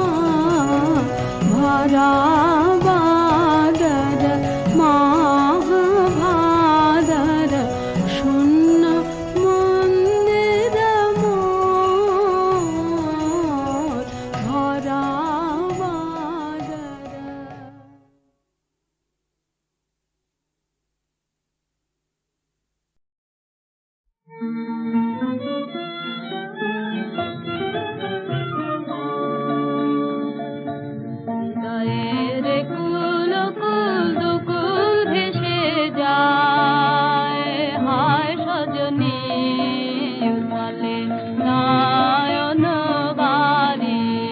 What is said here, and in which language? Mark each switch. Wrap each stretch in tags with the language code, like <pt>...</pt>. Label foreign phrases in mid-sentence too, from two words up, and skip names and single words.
<mai>भरा बादर महाभादर शून्य मंदिर मोर भरा बादर।</mai> <bn>হৃদয়ের কুল কুল দুকুল ভেসে যায় হায় সজনী উথালে নয়ন বাড়ি</bn>